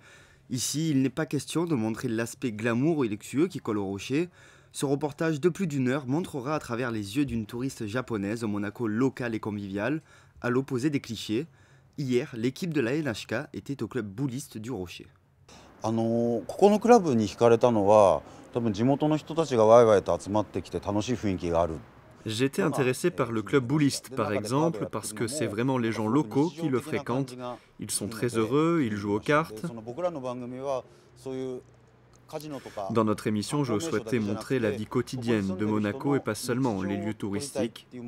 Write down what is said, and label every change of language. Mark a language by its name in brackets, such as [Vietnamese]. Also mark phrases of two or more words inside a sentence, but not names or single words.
[French] Ici, il n'est pas question de montrer l'aspect glamour et luxueux qui colle au rocher. Ce reportage de plus d'1 heure montrera à travers les yeux d'une touriste japonaise au Monaco local et convivial, à l'opposé des clichés. Hier, l'équipe de la NHK était au club boulliste du Rocher. [Japanese] ここのクラブに惹かれたのは、多分地元の人たちがワイワイと集まってきて楽しい雰囲気がある。 [French] J'étais intéressé par le club boulliste, par exemple, parce que c'est vraiment les gens locaux qui le fréquentent. Ils sont très heureux, ils jouent aux cartes. Dans notre émission, je souhaitais montrer la vie quotidienne de Monaco et pas seulement les lieux touristiques.